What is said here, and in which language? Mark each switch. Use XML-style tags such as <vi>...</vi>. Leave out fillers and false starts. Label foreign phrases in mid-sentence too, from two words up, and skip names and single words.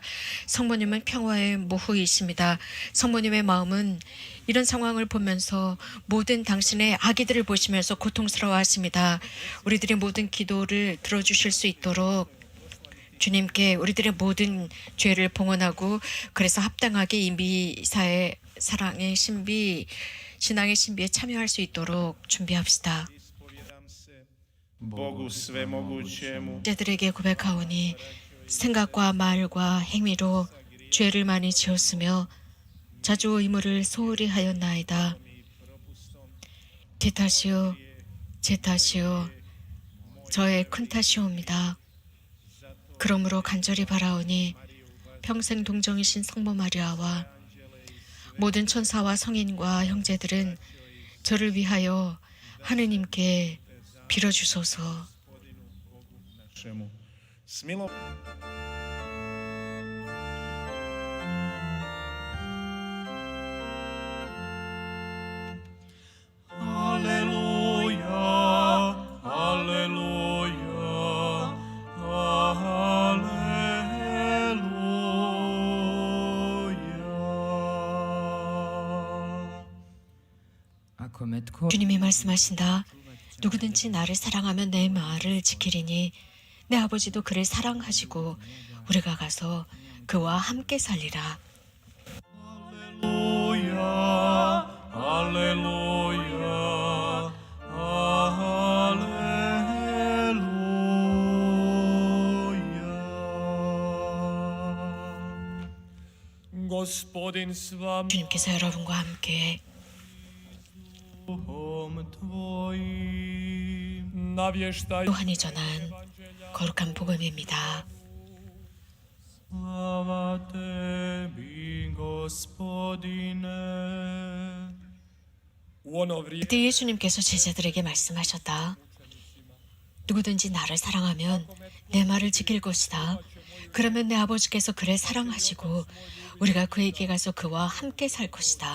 <ko>성모님은 평화의 모후이십니다. 성모님의 마음은 이런 상황을 보면서 모든 당신의 아기들을 보시면서 고통스러워하십니다. 우리들의 모든 기도를 들어주실 수 있도록 주님께 우리들의 모든 죄를 봉헌하고 그래서 합당하게 이 미사의 사랑의 신비, 신앙의 신비에 참여할 수 있도록 준비합시다.</ko> <hr>ispovijedam se Bogu svemogućemu,</hr> <ko>제들에게 고백하오니 생각과 말과 행위로 죄를 많이 지었으며 자주 의무를 소홀히 하였나이다. 제 탓이요, 제 탓이요, 저의 큰 탓이옵니다. 그러므로 간절히 바라오니 평생 동정이신 성모 마리아와 모든 천사와 성인과 형제들은 저를 위하여 하느님께 빌어주소서.</ko> <hr>našemu. Smilo Alleluja, alleluja, alleluja.</hr> <ko>주님이 말씀하신다. 누구든지 나를 사랑하면 내 말을 지키리니 내 아버지도 그를 사랑하시고 우리가 가서 그와 함께 살리라.</ko> <hr>Alleluja, alleluja, alleluja. Gospodin s vama,</hr> <ko>주님께서 여러분과 함께</ko> <hr>Duhom tvojim. Navještaj</hr> <ko>요한이 전한 거룩한 복음입니다.</ko> <hr>Slava tebi, Gospodine.</hr> <ko>그때 예수님께서 제자들에게 말씀하셨다. 누구든지 나를 사랑하면 내 말을 지킬 것이다. 그러면 내 아버지께서 그를 사랑하시고 우리가 그에게 가서 그와 함께 살 것이다.</ko>